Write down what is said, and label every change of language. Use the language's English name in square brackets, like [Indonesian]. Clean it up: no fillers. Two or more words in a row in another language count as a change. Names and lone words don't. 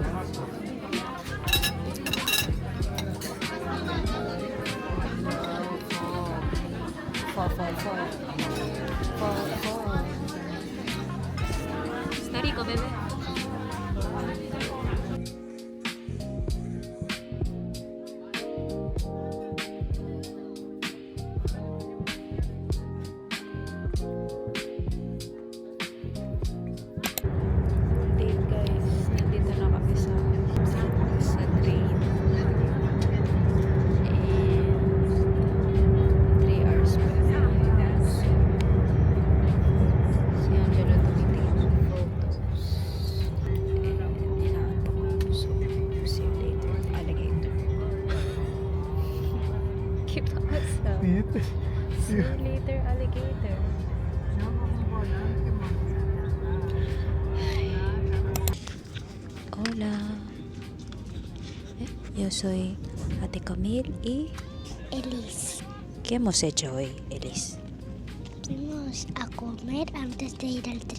[Spanish] Está rico, bebé. [English] Hey guys, [Filipino] nandito na kami sa train. [English] And 3 hours pa. [Filipino] Si Angelo tumitingin ng photos. And inaantok ako. [English] So, see you later, alligator. Keep us up. See you later, alligator. [Spanish] Hola. Yo soy Ate Camille y Elise, ¿qué hemos hecho hoy, Elis? fuimos a comer antes de ir al tren.